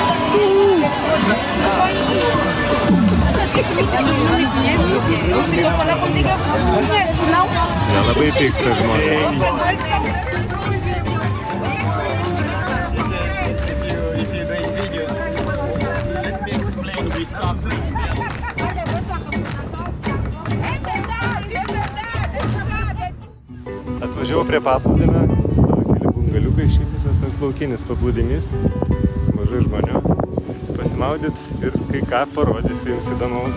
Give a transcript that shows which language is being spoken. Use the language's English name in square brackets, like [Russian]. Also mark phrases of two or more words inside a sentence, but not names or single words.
[Portuguese] Se eu falar contigo, eu não conheço, não? [Lithuanian] Nelabai pyksta žmonės. [English] If you're doing videos, let me explain we suffering. [Lithuanian] Atvažiavau prie paplūdimio, stovi keli bungaliukai, šiaip visas toks laukinis paplūdimys, mažai žmonių. Eisiu pasimaudyt ir kai ką parodysiu jums įdomaus.